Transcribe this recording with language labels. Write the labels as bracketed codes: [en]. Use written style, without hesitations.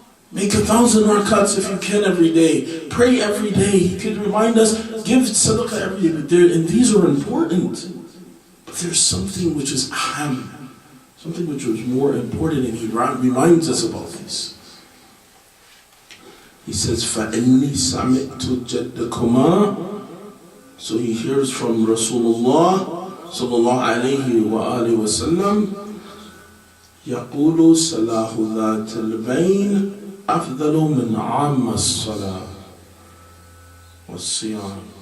[en] Make 1,000 rakats if you can every day. Pray every day. He could remind us, give sadaqah every day. And these are important. But there's something which is aham, something which was more important, and he reminds us about this. He says, [ar] فَإِنِّي سَمِعْتُ جَدَّكُمَا. [en] So he hears from [ar] Rasulullah sallallahu alayhi wa alihi wa sallam, يَقُولُ صَلَاحُ ذَاتِ الْبَيْنِ أفضل من عام الصلاة والصيام.